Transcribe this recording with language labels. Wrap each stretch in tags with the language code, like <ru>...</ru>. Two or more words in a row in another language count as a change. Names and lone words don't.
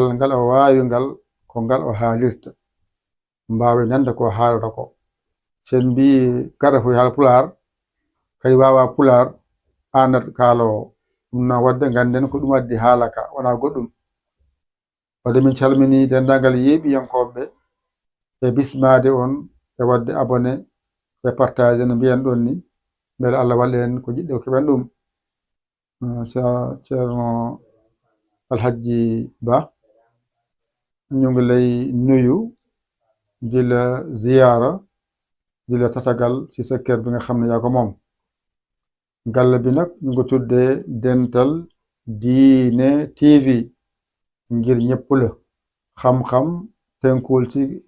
<ff>ngal o wawi ngal ko ngal o haalirta mbawi nande ko haalata ko sen mbi gaɗa fof haala pular kay wawa pular anat kaalowo ɗum no wadde ganden ko ɗum addi haala ka wona goɗɗum wadde min calmini dendagal yeeɓiyankoɓe e bismade on e wadde abonné e partage no mbiyan ɗon ni beele Allah walla en ko jiɗɗo ko keɓen ɗum</ff> <wo>ceerno alhaji Ba ñu ngi lay nuyu di la ziyaara di la tatagal ci sa kër bi nga xam ne yaa ko moom galle bi nag ñu ngi tuddee Dental Diine TV ngir ñëpp la xam-xam tënkuwul ci</wo>